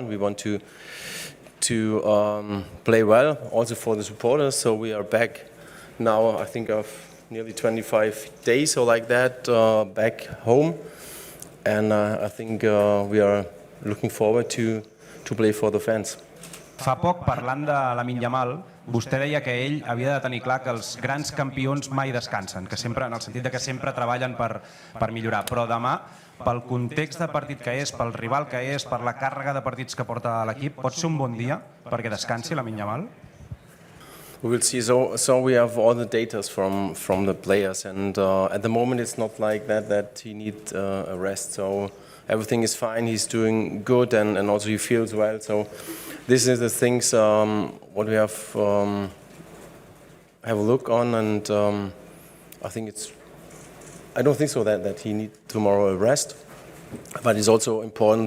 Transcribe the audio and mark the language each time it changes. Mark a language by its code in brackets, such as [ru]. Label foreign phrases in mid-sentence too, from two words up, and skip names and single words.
[en] We want to play well, also for the supporters. So we are back now, I think, of nearly 25 days or like that, back home, and I think we are looking forward to play for the fans. [ca] Fa poc, parlant de Lamine Yamal, vostè deia que ell havia de tenir clar que els grans campions mai descansen, que sempre, en el sentit de que sempre treballen per millorar. Però demà, pel context de partit que és, pel rival que és, per la càrrega de partits que porta l'equip, pot ser un bon dia perquè descansi Lamine Yamal? [en] We will see. So we have all the data from the players, and at the moment it's not like that he needs a rest. So everything is fine. He's doing good, and also he feels well. So this is the things what we have a look on, and I think I don't think so that he needs tomorrow a rest, but it's also important.